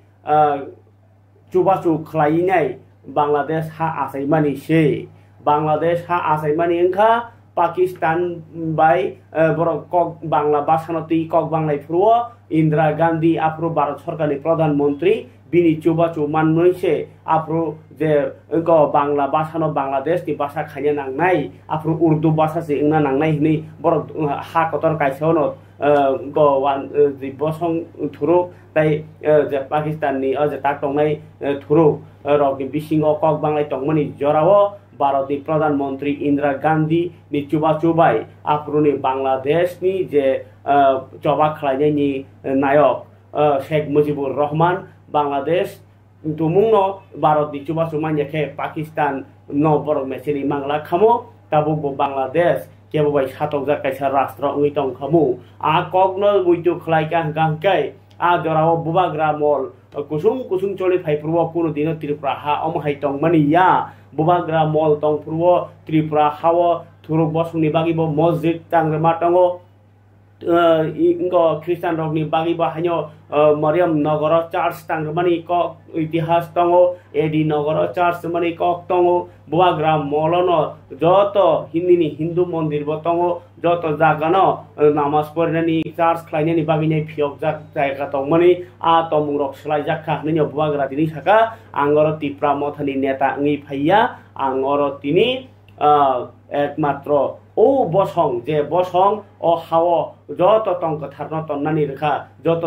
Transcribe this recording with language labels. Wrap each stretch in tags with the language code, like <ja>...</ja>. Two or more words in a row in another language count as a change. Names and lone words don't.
<trp>चुबाचु खलायनाय बांग्लादेश हा आसायमानि से बांग्लादेश हा आसायमानि अंखा पाकिस्तान बाय बर कक बांग्ला बासानति कक बांग्लाय फुरव इंदिरा गांधी आफ्रो भारत सरकारनि प्रधानमंत्री बिनि चुबाचु माननैसे आफ्रो जे बांग्ला बासानो बांग्लादेश नि भाषा खायनो नांनाय आफ्रो उर्दू भाषा से इंना नांनाय हनै बर हा कतर कायसावनो बसं थुरुक ताई जे पाकिस्तान नि जे ताकंनाय थुरुक रगनि बिसिंग कक बांग्लाय तंगमनि जराव भारत नि प्रधानमंत्री इंदिरा गांधी नि चुबाचुबाय आफ्रोनि बांग्लादेश नि जे चबा खलायनायनि नायक शेख मुजिबुर रहमान बांग्लादेश तुमुंनो भारत नि चुबाचु मानयाखे पाकिस्तान न बर मेसेनि मांगला खामो ताबुक बांग्लादेश केबोबाय सातक जाकायसा राष्ट्र उइतं खामु आ कगनो बुइतु खलायका गांकाय आ जराव बुबाग्रा मल कुसुम कुसुम चले फाइपुरव कुनु दिन त्रिपुरा हा अमहाय तंग मानिया बुबाग्रा मल तंग पुरव त्रिपुरा हाव थुरुक बसुनि बागिबो मस्जिद तांग्रमा तंगो ख्रिस्टान रगनि बागिबो हायनो मरियम नगर चर्च तांग्रमानि क इतिहास तंगो एडी नगर चर्च मानि कक तंगो बुबाग्रा मलनो जत हिंदीनि हिंदू मंदिर बो तंगो जत जागानो नामाज पढ़नानि चर्च खलायनानि बागिने फियक जायगा तंगमानि आ तमुरक सलाय जाखा हनैनो बुबाग्रा दिनि साका आंगर तिप्रा मथानि नेता ngै फाइया आंगर तिनि एकमात्र ओ बसं जे बसं ओ हाव जत तंक थारन तन्नानि रेखा जत</trp>